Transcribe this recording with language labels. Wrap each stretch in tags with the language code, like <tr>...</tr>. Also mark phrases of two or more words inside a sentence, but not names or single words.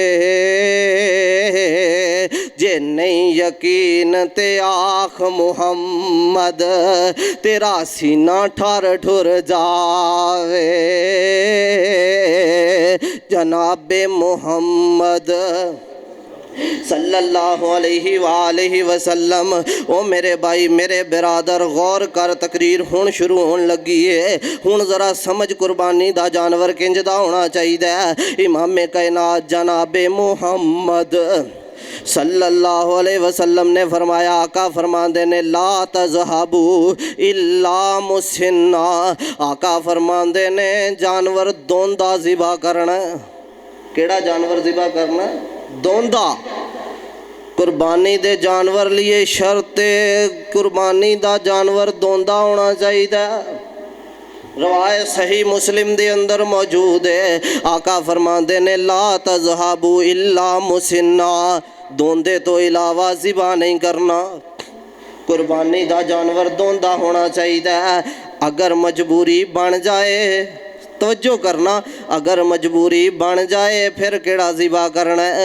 <pa>جے نہیں یقین تے آکھ محمد تیرا سینہ ٹھر ٹھر جاوے.</pa> <ar>جناب محمد صلى الله عليه وسلم.</ar> <pa>او میرے بھائی میرے برادر غور کر، تقریر ہݨ شروع ہونے لگی ہے. ہݨ ذرا سمجھ قربانی دا جانور کنج دا ہونا چاہیدا ہے. امام کائنات جناب محمد</pa> <ar>صلى الله عليه وسلم</ar> <pa>نے فرمایا، آقا فرماتے نے</pa> <ar>لا تذبحوا إلا مسنة.</ar> <pa>آقا فرماتے نے جانور دوندا ذبح کرنا. کیڑا جانور ذبح کرنا؟ دوندا. قربانی دے جانور لئی شرط قربانی دا جانور دوندا ہونا چاہیے. روایت صحیح مسلم دے اندر موجود ہے. آقا فرماتے نے</pa> <ar>لا تذبحوا إلا مسنة,</ar> <pa>دوندے توں علاوہ ذبح نہیں کرنا. قربانی دا جانور دوندا ہونا چاہیے. اگر مجبوری بن جائے، توجہ کرنا، اگر مجبوری بن جائے فیر کیڑا ذبح کرنا ہے?</pa>